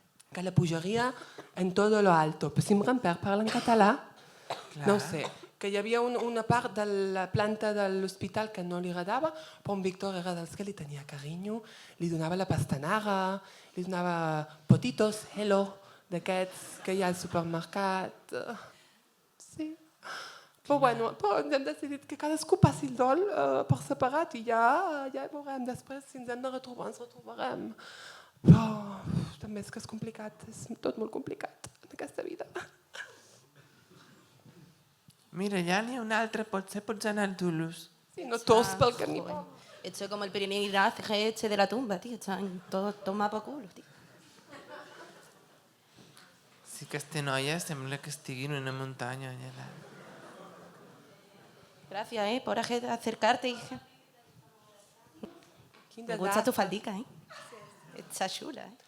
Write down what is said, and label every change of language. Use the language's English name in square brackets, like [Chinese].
[Spanish] Que la pujaria en todo lo alto. [Catalan] Però si en Ramper parla en català, no ho sé. Que hi havia una part de la planta de l'hospital que no li agradava, però en Víctor era dels que li tenia carinyo, li donava la pastanaga, li donava potitos, hello, d'aquests que hi ha al supermercat. Sí. Però bueno, hem decidit que cadascú passi el dol per separat i ja veurem després si ens hem de retrobar, ens retrobarem. Però també és que és complicat, és tot molt complicat en aquesta vida. Mira, allà n'hi ha un altre, potser pots anar a Toulouse. Sí, no tots pel camí. [Spanish] Esto es como el peregrinaje este de la tumba, tío. Están todos tomados por culo, tío. [Catalan] Sí que aquesta noia sembla que estigui en una muntanya allà dalt. [Spanish] Gracias, por acercarte, hija. Me gusta tu faldica, Está chula,